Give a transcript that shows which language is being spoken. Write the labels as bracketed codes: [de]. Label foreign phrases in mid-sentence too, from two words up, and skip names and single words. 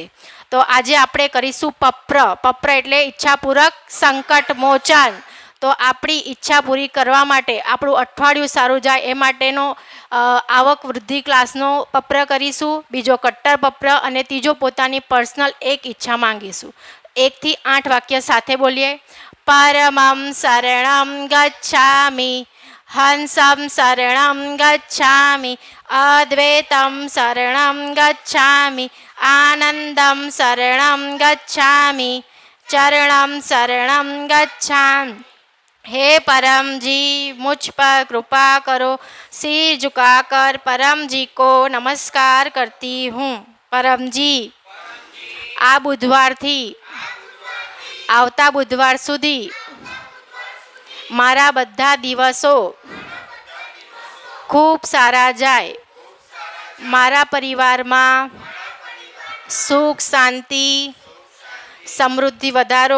[gu] તો આજે આપણે કરીશું પપ્ર એટલે ઈચ્છાપૂર્વક સંકટ મોચન। તો આપણી ઈચ્છા પૂરી કરવા માટે, આપણું અઠવાડિયું સારું જાય એ માટેનો આવક વૃદ્ધિ ક્લાસનો પપ્ર કરીશું। બીજો કટ્ટર પપ્ર, અને ત્રીજો પોતાની પર્સનલ એક ઈચ્છા માંગીશું। 1 થી 8 વાક્ય સાથે બોલીએ. [sa] પરમં શરણં ગચ્છામિ, હંસં શરણં ગચ્છામિ, અદ્વૈતં શરણં ગચ્છામિ, આનંદં શરણં ગચ્છામિ, ચરણં શરણં ગચ્છામિ. [hi] हे परम जी मुझ पर कृपा करो, सिर झुकाकर परम जी को नमस्कार करती हूँ. परम जी, [gu] આ બુધવારથી આવતા બુધવાર સુધી મારા બધા દિવસો ખૂબ સારા જાય. મારા પરિવારમાં સુખ, શાંતિ, સમૃદ્ધિ વધારો.